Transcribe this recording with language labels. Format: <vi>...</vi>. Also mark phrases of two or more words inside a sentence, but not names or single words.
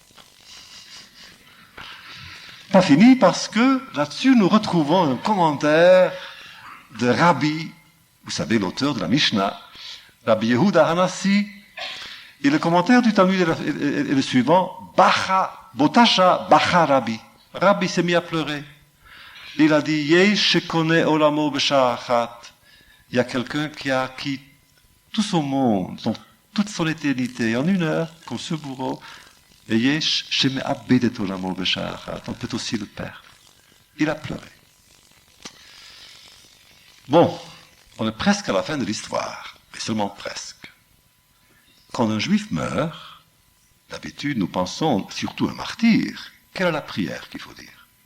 <fr>Pas fini parce que là-dessus, nous retrouvons un commentaire de Rabbi, vous savez, l'auteur de la Mishnah, Rabbi Yehuda Hanassi. Et le commentaire du Talmud est le suivant,</fr> <he>בכה, בוטשה, בכה רבי.</he> <fr>Rabbi s'est mis à pleurer. Il a dit,</fr> <he>יש שקונה עולמו בשעה אחת.</he> <fr>Il y a quelqu'un qui a acquis tout son monde, toute son éternité en une heure, comme ce bourreau.</fr> <he>Et יש שמאבד את עולמו בשעה אחת.</he> <fr>On peut aussi le perdre. Il a pleuré. Bon, On est presque à la fin de l'histoire, mais seulement presque. Quand un juif meurt, d'habitude nous pensons, surtout un martyr, quelle est la prière qu'il faut dire?</fr>